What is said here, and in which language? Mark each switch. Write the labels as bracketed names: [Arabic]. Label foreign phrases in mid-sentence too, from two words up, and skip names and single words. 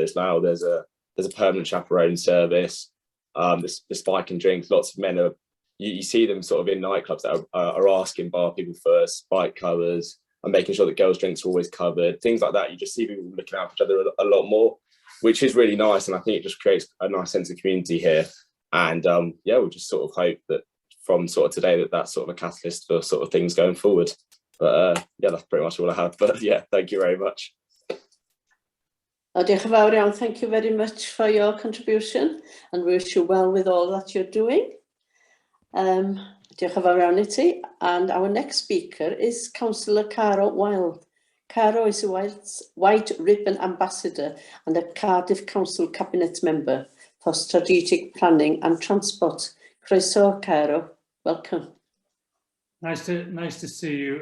[English] There's a permanent chaperone service. The spike and drinks, lots of men are, you see them sort of in nightclubs that are asking bar people for spike covers and making sure that girls' drinks are always covered, things like that. You just see people looking out for each other a lot more, which is really nice. And I think it just creates a nice sense of community here. And we just sort of hope that from sort of today that's sort of a catalyst for sort of things going forward. But that's pretty much all I have. But yeah, thank you very much. [Welsh] Diolch yn fawr iawn. [English] Thank you very much for your contribution, and we wish you well with all that you're doing. [Welsh] Diolch yn fawr iawn I ti. [English] And our next speaker is Councillor Caro Wild. Caro is a White Ribbon Ambassador and a Cardiff Council Cabinet Member for Strategic Planning and Transport. Croeso, Caro. Welcome. Nice to see you.